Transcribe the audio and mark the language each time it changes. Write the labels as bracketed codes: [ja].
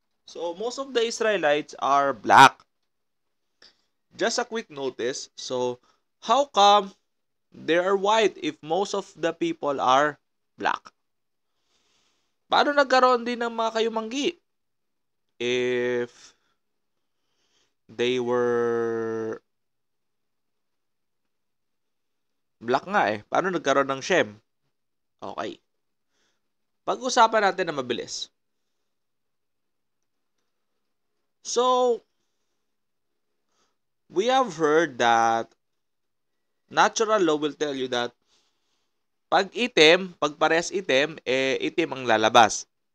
[en] So, most of the Israelites are black. Just a quick notice, so how come they are white if most of the people are black? [tl] Paano nagkaroon din ng mga kayumanggi? [en] If they were black nga eh. [tl] Paano nagkaroon ng Shem? Okay. Pag-usapan natin na mabilis. [en] So, we have heard that natural law will tell you that [tl] pag parehas itim, itim ang lalabas.